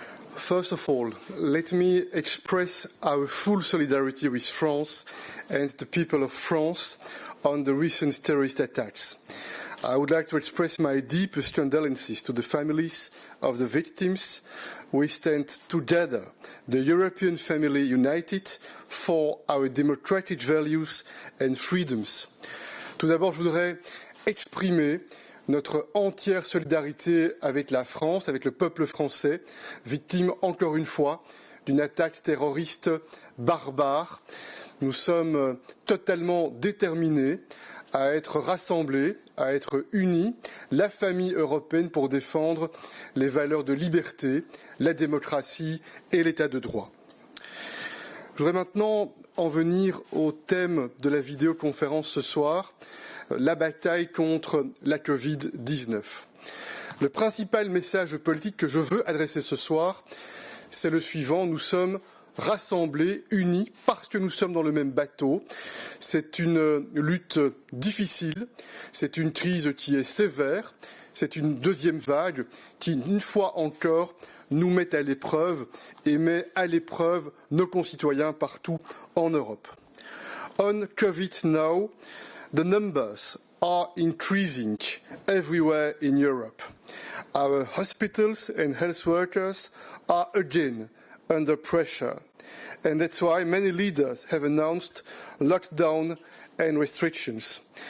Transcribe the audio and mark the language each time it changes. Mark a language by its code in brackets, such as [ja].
[en] First of all, let me express our full solidarity with France and the people of France on the recent terrorist attacks. I would like to express my deepest condolences to the families of the victims. We stand together, the European family united, for our democratic values and freedoms. [fr] Tout d'abord, je voudrais exprimer notre entière solidarité avec la France, avec le peuple français, victime encore une fois d'une attaque terroriste barbare. Nous sommes totalement déterminés à être rassemblés, à être unis, la famille européenne pour défendre les valeurs de liberté, la démocratie et l'état de droit. Je voudrais maintenant en venir au thème de la vidéoconférence ce soir, la bataille contre la Covid-19. Le principal message politique que je veux adresser ce soir, c'est le suivant. Nous sommes rassemblés, unis, parce que nous sommes dans le même bateau. C'est une lutte difficile, c'est une crise qui est sévère, c'est une deuxième vague qui, une fois encore, nous met à l'épreuve et met à l'épreuve nos concitoyens partout en Europe. [en] On COVID now, the numbers are increasing everywhere in Europe. Our hospitals and health workers are again under pressure. And that's why many leaders have announced lockdown and restrictions.